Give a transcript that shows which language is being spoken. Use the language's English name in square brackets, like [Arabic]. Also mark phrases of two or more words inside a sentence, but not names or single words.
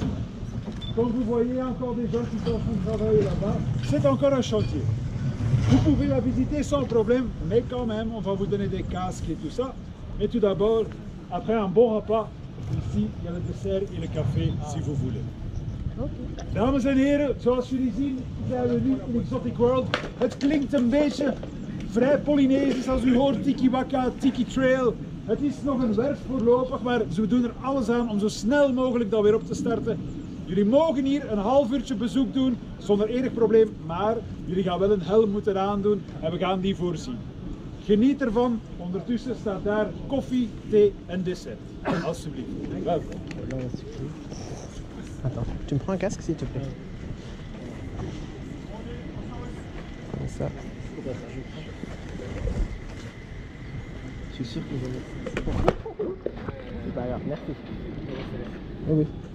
[French] Comme vous voyez, encore des gens qui sont en train de travailler là-bas. C'est encore un chantier. Vous pouvez la visiter sans problème, mais quand même, on va vous donner des casques et tout ça. Mais tout d'abord, après un bon repas, ici, il y a le dessert et le café, si vous voulez. [Dutch] Dames en heren, zoals jullie zien zijn we nu in Exotic World. Het klinkt een beetje vrij Polynesisch als u hoort Tiki-Waka, Tiki Trail. Het is nog een werk voorlopig, maar ze doen er alles aan om zo snel mogelijk dat weer op te starten. Jullie mogen hier een half uurtje bezoek doen zonder enig probleem, maar jullie gaan wel een helm moeten aandoen en we gaan die voorzien. Geniet ervan, ondertussen staat daar koffie, thee en dessert. Alsjeblieft, welkom. [French] Attends, tu me prends un casque s'il te plaît. Comme ça. Je suis sûr que je vais... C'est pas grave, merci. Oui, oui.